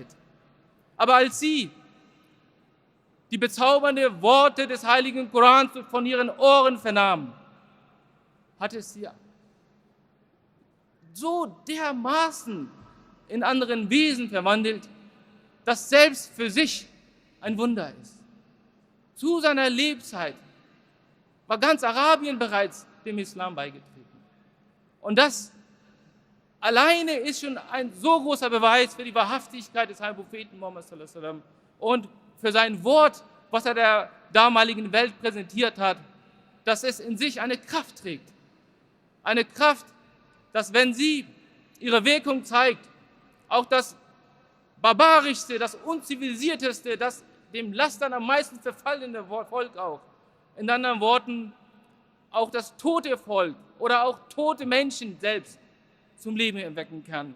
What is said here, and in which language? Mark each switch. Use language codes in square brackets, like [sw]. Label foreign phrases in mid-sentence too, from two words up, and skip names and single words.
[de] Aber als sie die bezaubernden Worte des heiligen Korans von ihren Ohren vernahmen, hat es sie so dermaßen in anderen Wesen verwandelt, dass selbst für sich ein Wunder ist. Zu seiner Lebzeit war ganz Arabien bereits dem Islam beigetreten. Und das alleine ist schon ein so großer Beweis für die Wahrhaftigkeit des heiligen Propheten Muhammad [ar] صلى الله عليه وسلم [de] und für sein Wort, was er der damaligen Welt präsentiert hat, dass es in sich eine Kraft trägt. Eine Kraft, dass wenn sie ihre Wirkung zeigt, auch das barbarischste, das unzivilisierteste, das dem Lastern am meisten verfallene Volk auch, in anderen Worten auch das tote Volk oder auch tote Menschen selbst zum Leben erwecken kann.